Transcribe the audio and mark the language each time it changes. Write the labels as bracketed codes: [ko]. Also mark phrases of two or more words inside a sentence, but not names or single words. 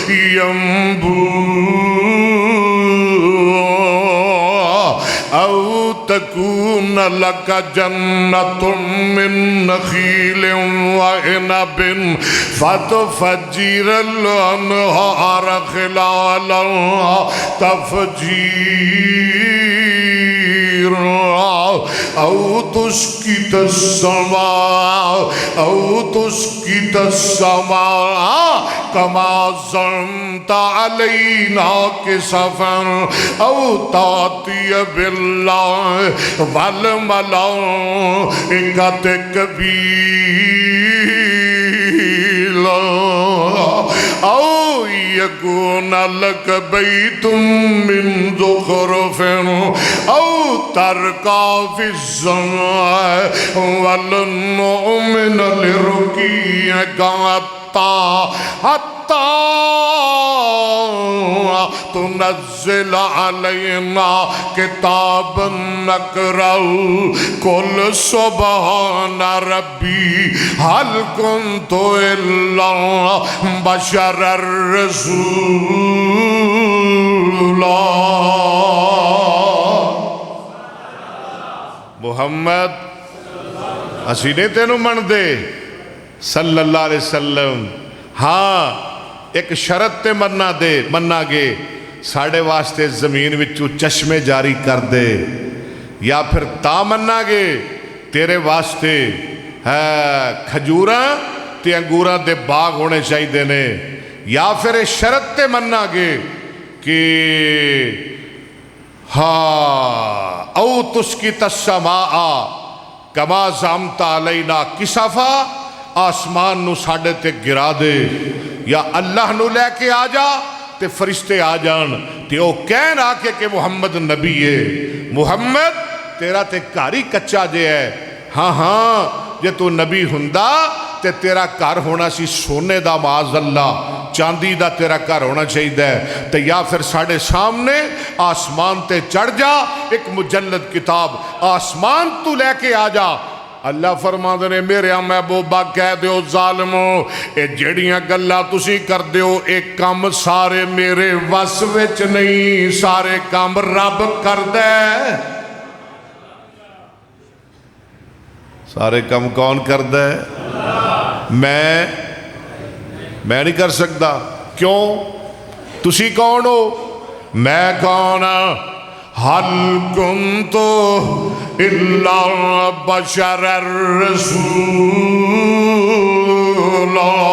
[ar] يَنبُوعًا أَوْ تکون لک جنت من نخیل وعنب فتفجر الانہار خلالها تفجیر او تسقط السماء کما زعمت علینا کسفا او تاتی باللہ والملائکۃ قبیلا او یکون لک بیت من زخرف او ترقى في السماء ولن نؤمن لرقيك حتى تنزل علينا كتابا نقرأه قل سبحان ربي هل كنت إلا بشرا رسولا محمد [pa] اسی نے تینوں من دے [ar] صلی اللہ علیہ وسلم [pa] ہاں ایک شرط تے مننا گے ساڑھے واسطے زمین وچوں چشمے جاری کر دے یا پھر تا مننا گے تیرے واسطے کھجوراں تے انگوراں دے باغ ہونے چاہی دینے یا پھر شرط تے مننا گے کہ [ar] او تسقط السماء کما زعمت علینا کسفا [pa] آسمان نو ساڑھے تے گرا دے یا اللہ نو لے کے آ جا تے فرشتے آ جان تے او کہن آ کے کہ محمد نبی ہے محمد تیرا تے کاری کچا جے ہے ہاں جے تو نبی ہندا تے تیرا کار ہونا سی سونے دا [ar] معاذ اللہ [pa] چاندی دا تیرا کار ہونا چاہیے ہے تے یا پھر ساڑھے سامنے آسمان تے چڑھ جا ایک مجلد کتاب آسمان تو لے کے آ جا اللہ فرما دے میرے محبوبہ کہہ دیو ظالمو اے جڑیاں گلہ تسی کر دیو ایک کام سارے میرے وس وچ نہیں سارے کام رب کر دے سارے کام کون کر دے میں نہیں کر سکتا کیوں تسی کون ہو میں کون [ar] حل کنت الا بشر رسولا